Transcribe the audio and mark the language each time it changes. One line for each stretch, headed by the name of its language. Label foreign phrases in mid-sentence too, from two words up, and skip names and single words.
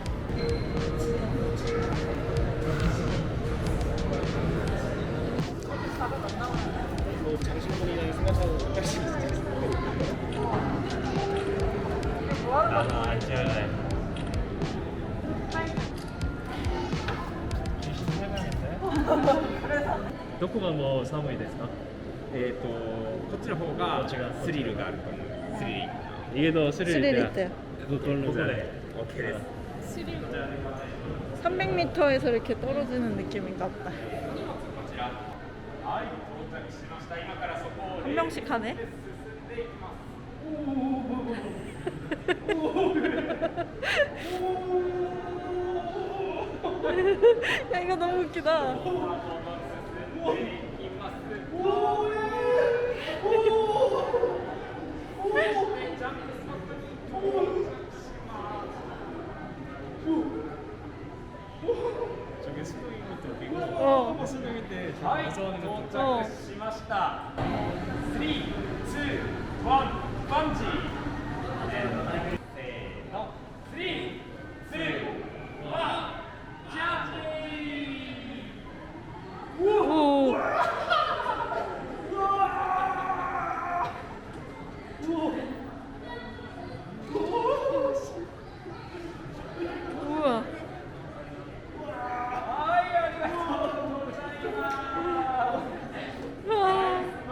Korean: 안 찍을래.
Japanese: 도코가 뭐 사무이ですか? こっちの方がスリルがあると思う。スリル。家のスリルってここで OK です。
Korean: 300m에서 이렇게 떨어지는 느낌인가 보다. 한 명씩 하네. 야 이거 너무 웃기다. 저게 수능인 것도 웃기고 어. 수능일 때 제가 무서워하는 거 도착
Japanese: しました 3, 2, 1, バンジーせーの 3, 2, 1 ジャンプ
Korean: 오. 우와. 우와.